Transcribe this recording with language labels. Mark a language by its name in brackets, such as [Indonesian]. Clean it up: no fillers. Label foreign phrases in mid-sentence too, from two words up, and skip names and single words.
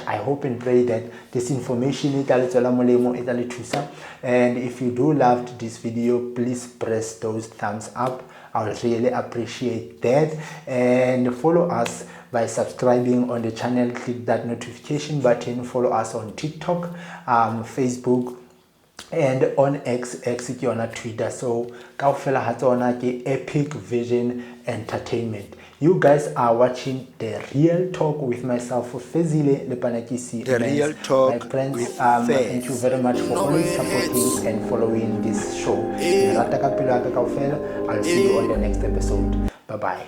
[English] I hope and pray that this information and if you do love this video, please press those thumbs up. I would really appreciate that, and follow us by subscribing on the channel. Click that notification button. Follow us on TikTok, Facebook, and on X on Twitter. [Southern Sotho] So kaofela hatsona ke Epic Vision Entertainment. [English] You guys are watching The Real Talk with myself, Fezile Lepanakisi. The Real Talk, my friends, with thank you very much for always supporting and following this show. I'll see you on the next episode.